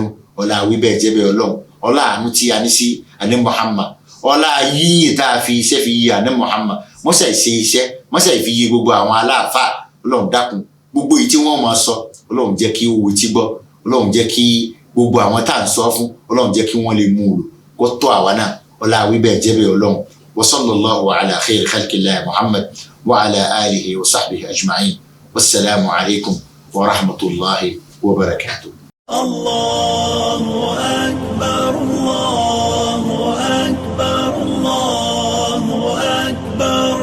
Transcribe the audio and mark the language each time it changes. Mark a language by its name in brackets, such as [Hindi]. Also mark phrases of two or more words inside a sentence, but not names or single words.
[Yoruba] ọlá wí bẹ́ẹ̀ jẹ́ bẹ́ẹ̀ ọlọ́run ọlá àánú tí a ní sí àní Muhammad ọlá yíyìn tá a fi iṣẹ́ fi yí àní Muhammad mọ́ṣá ìṣe iṣẹ́ mọ́ṣá ìfi yí gbogbo àwọn aláàfáà ọlọ́run dákun gbogbo èyí tí wọ́n máa sọ ọlọ́run jẹ́ kí ó wo tí gbọ́ ọlọ́run jẹ́ kí gbogbo àwọn tá à ń sọ fún ọlọ́run jẹ́ kí wọ́n lè mú un kó tọ́ àwa náà ọlá wí bẹ́ẹ̀ jẹ́ bẹ́ẹ̀ ọlọ́run wa [Arabic] صلى الله على خير خلق الله محمد وعلى آله وصحبه أجمعين والسلام عليكم ورحمة الله وبركاته. الله أكبر، الله أكبر، الله أكبر.